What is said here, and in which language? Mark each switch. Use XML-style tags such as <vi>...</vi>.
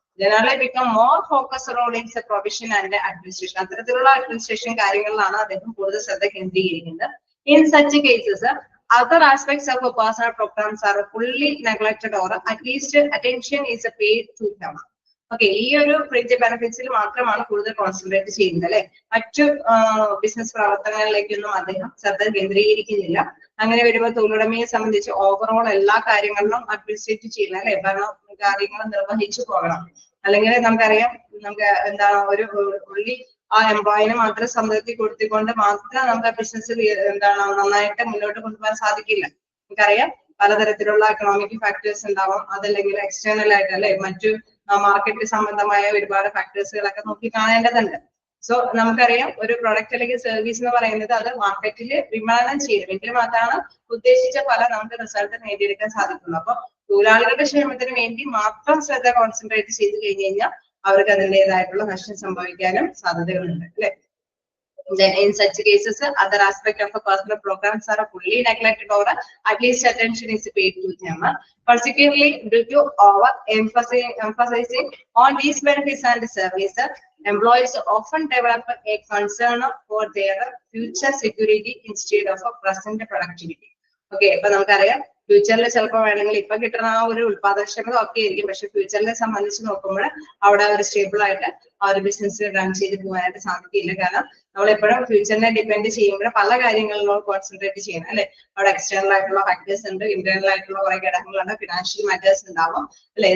<en>Generally become more focused on its provision and administration.</en> <ml>അത്തരത്തിലുള്ള administration കാര്യങ്ങളിലാണ് അദ്ദേഹം കൂടുതൽ ശ്രദ്ധ കേന്ദ്രീകരിക്കുന്നത്.</ml> <en>In such cases, other aspects of personal programs are fully neglected or at least attention is paid to them.</en> <ml>Okay, ഈ ഒരു fringe ബെനിഫിറ്റ്സിൽ മാത്രമാണ് കൂടുതൽ കോൺസെൻട്രേറ്റ് ചെയ്യുന്നത് അല്ലെ. മറ്റു ബിസിനസ് പ്രവർത്തനങ്ങളിലേക്കൊന്നും അദ്ദേഹം ശ്രദ്ധ കേന്ദ്രീകരിക്കുന്നില്ല. അങ്ങനെ വരുമ്പോൾ തൊഴിലുടമയെ സംബന്ധിച്ച് ഓവറോൾ എല്ലാ കാര്യങ്ങളിലും അഡ്മിനിസ്ട്രേറ്റ് ചെയ്യണം അല്ലെ. ഭരണ കാര്യങ്ങൾ നിർവഹിച്ചു പോകണം. അല്ലെങ്കിൽ നമുക്കറിയാം നമുക്ക് എന്താണ് ഒരു ഉള്ളി ആ എംപ്ലോയിനെ മാത്രം സംതൃപ്തി കൊടുത്തുകൊണ്ട് മാത്രം നമുക്ക് ബിസിനസ് എന്താണ് നന്നായിട്ട് മുന്നോട്ട് കൊണ്ടുപോകാൻ സാധിക്കില്ല. നമുക്കറിയാം പലതരത്തിലുള്ള എക്കണോമിക് ഫാക്ടേഴ്സ് ഉണ്ടാവാം, അതല്ലെങ്കിൽ എക്സ്റ്റേണൽ ആയിട്ട് അല്ലെ മറ്റു മാർക്കറ്റ് സംബന്ധമായ ഒരുപാട് ഫാക്ടേഴ്സുകളൊക്കെ നോക്കി കാണേണ്ടതുണ്ട്. സോ നമുക്കറിയാം ഒരു പ്രൊഡക്റ്റ് അല്ലെങ്കിൽ സർവീസ് എന്ന് പറയുന്നത് അത് മാർക്കറ്റിൽ വിപണനം ചെയ്തെങ്കിൽ മാത്രമാണ് ഉദ്ദേശിച്ച ഫലം നമുക്ക് റിസൾട്ട് നേടിയെടുക്കാൻ സാധിക്കുള്ളൂ. അപ്പൊ തൊഴിലാളികളുടെ ക്ഷേമത്തിന് വേണ്ടി മാത്രം ശ്രദ്ധ കോൺസെൻട്രേറ്റ് ചെയ്ത് കഴിഞ്ഞു കഴിഞ്ഞാൽ അവർക്ക് അതിൻ്റെതായിട്ടുള്ള നഷ്ടം സംഭവിക്കാനും സാധ്യതകളുണ്ട് അല്ലെ.</ml> <en>Then in such cases, other aspect of a personal programs are fully neglected or at least attention is paid to them. Particularly due to over emphasizing on these benefits and services, employees often develop a concern for their future security instead of a present productivity.</en> <ml>Okay, ഇപ്പൊ നമുക്കറിയാം ഫ്യൂച്ചറിൽ ചിലപ്പോൾ വേണമെങ്കിൽ ഇപ്പൊ കിട്ടുന്ന ആ ഒരു ഉത്പാദനക്ഷമത ഒക്കെ ആയിരിക്കും, പക്ഷെ ഫ്യൂച്ചറിനെ സംബന്ധിച്ച് നോക്കുമ്പോൾ അവിടെ ഒരു സ്റ്റേബിൾ ആയിട്ട് ആ ഒരു ബിസിനസ് റൺ ചെയ്ത് പോകാനായിട്ട് സാധിക്കില്ല. കാരണം നമ്മൾ എപ്പോഴും ഫ്യൂച്ചറിനെ ഡിപെൻഡ് ചെയ്യുമ്പോൾ പല കാര്യങ്ങളിലും കോൺസെൻട്രേറ്റ് ചെയ്യണം അല്ലെ. അവിടെ എക്സ്റ്റേണൽ ആയിട്ടുള്ള ഫാക്ടേഴ്സ് ഉണ്ട്, ഇന്റേണൽ ആയിട്ടുള്ള കുറെ ഘടകങ്ങളുണ്ട്, ഫിനാൻഷ്യൽ മാറ്റേഴ്സ് ഉണ്ടാവും അല്ലെ.</ml>